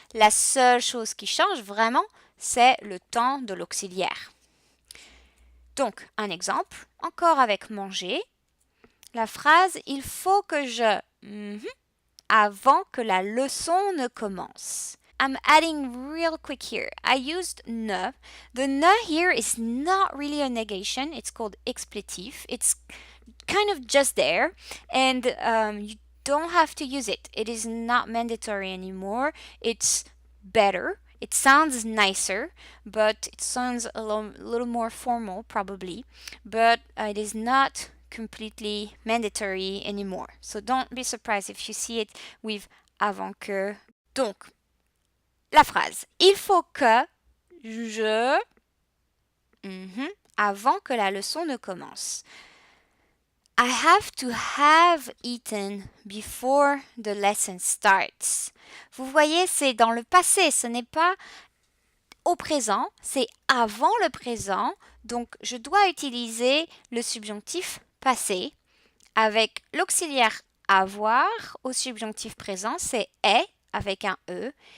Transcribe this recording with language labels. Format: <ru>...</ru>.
<fr>La seule chose qui change vraiment, c'est le temps de l'auxiliaire. Donc, un exemple, encore avec manger. La phrase « Il faut que je… » avant que la leçon ne commence.</fr> <en>I'm adding real quick here. I used ne. The ne here is not really a negation. It's called expletive. It's kind of just there, and you don't have to use it. It is not mandatory anymore. It's better. It sounds nicer, but it sounds a little more formal probably, but it is not completely mandatory anymore. So don't be surprised if you see it with avant que.</en> <fr>Donc, la phrase « Il faut que je… » avant que la leçon ne commence.</fr> <en>I have to have eaten before the lesson starts.</en> <fr>Vous voyez, c'est dans le passé, ce n'est pas au présent, c'est avant le présent. Donc, je dois utiliser le subjonctif passé avec l'auxiliaire avoir au subjonctif présent, c'est est avec un e.</fr>